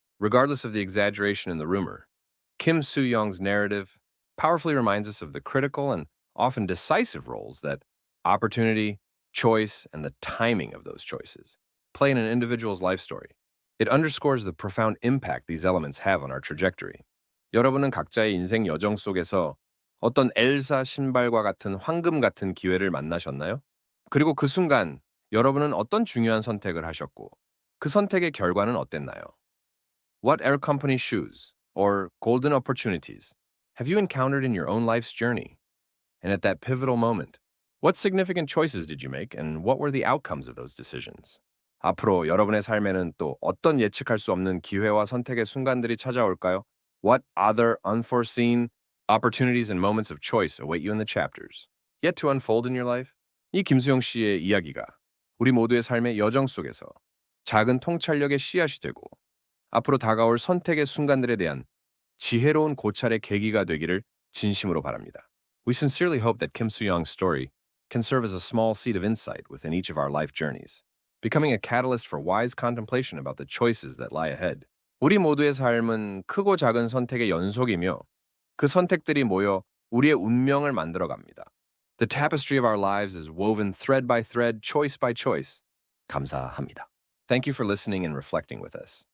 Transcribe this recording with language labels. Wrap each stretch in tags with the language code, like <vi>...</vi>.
<en>Regardless of the exaggeration in the rumor, Kim Soo-young's narrative powerfully reminds us of the critical and often decisive roles that opportunity, choice, and the timing of those choices play in an individual's life story. It underscores the profound impact these elements have on our trajectory.</en> <ko>여러분은 각자의 인생 여정 속에서 어떤 엘사 신발과 같은 황금 같은 기회를 만나셨나요? 그리고 그 순간 여러분은 어떤 중요한 선택을 하셨고 그 선택의 결과는 어땠나요?</ko> <en>What Air Company shoes or golden opportunities have you encountered in your own life's journey? And at that pivotal moment, what significant choices did you make and what were the outcomes of those decisions?</en> <ko>앞으로 여러분의 삶에는 또 어떤 예측할 수 없는 기회와 선택의 순간들이 찾아올까요?</ko> <en>What other unforeseen opportunities and moments of choice await you in the chapters yet to unfold in your life?</en> <ko>이 김수영 씨의 이야기가 우리 모두의 삶의 여정 속에서 작은 통찰력의 씨앗이 되고 앞으로 다가올 선택의 순간들에 대한 지혜로운 고찰의 계기가 되기를 진심으로 바랍니다.</ko> <en>We sincerely hope that Kim Soo-young's story can serve as a small seed of insight within each of our life journeys, becoming a catalyst for wise contemplation about the choices that lie ahead.</en> <ko>우리 모두의 삶은 크고 작은 선택의 연속이며 그 선택들이 모여 우리의 운명을 만들어 갑니다.</ko> <en>The tapestry of our lives is woven thread by thread, choice by choice.</en> <ko>감사합니다.</ko> <en>Thank you for listening and reflecting with us.</en>